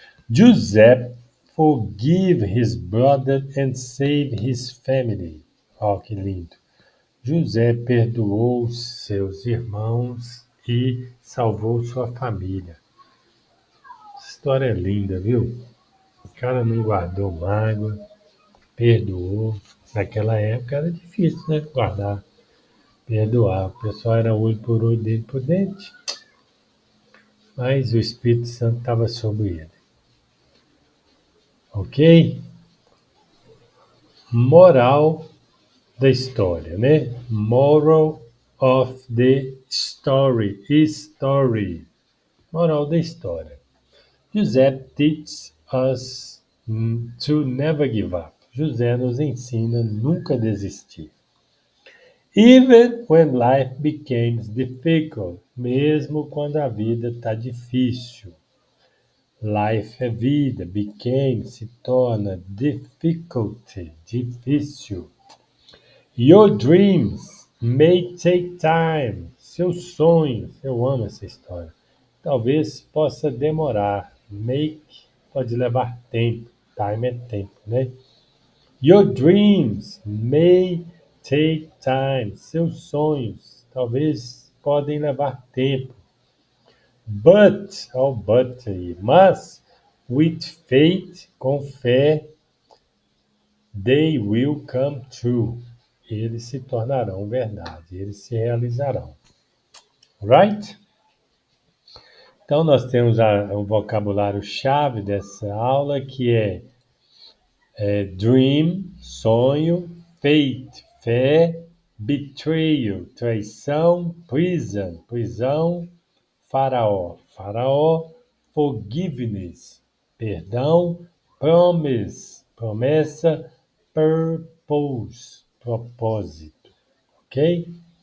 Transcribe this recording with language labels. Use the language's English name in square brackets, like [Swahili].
[English] Joseph forgave his brother and saved his family. [Portuguese] Que lindo. José perdoou seus irmãos e salvou sua família. Essa história é linda, viu? O cara não guardou mágoa, perdoou. Naquela época era difícil, né? Guardar, perdoar. O pessoal era olho por olho, dente por dente. Mas o Espírito Santo estava sobre ele. Ok? Moral da história, né? [English] Moral of the story. [Portuguese] Moral da história. [English] José teaches us to never give up. [Portuguese] José nos ensina nunca desistir. [English] Even when life becomes difficult, [Portuguese] mesmo quando a vida está difícil. Life é vida. Became se torna. Difficulty, difícil. [English] Your dreams may take time. [Portuguese] Seus sonhos, eu amo essa história. Talvez possa demorar. Make pode levar tempo. Time é tempo, né? [English] Your dreams may take time. [Portuguese] Seus sonhos talvez podem levar tempo. [English] But, oh, but aí, mas with faith, [Portuguese] com fé, [English] they will come true. [Portuguese] Eles se tornarão verdade, eles se realizarão. Right? Então, nós temos o vocabulário-chave dessa aula, que é dream, sonho, faith, fé, betrayal, traição, prison, prisão, faraó, faraó, forgiveness, perdão, promise, promessa, purpose, propósito, ok?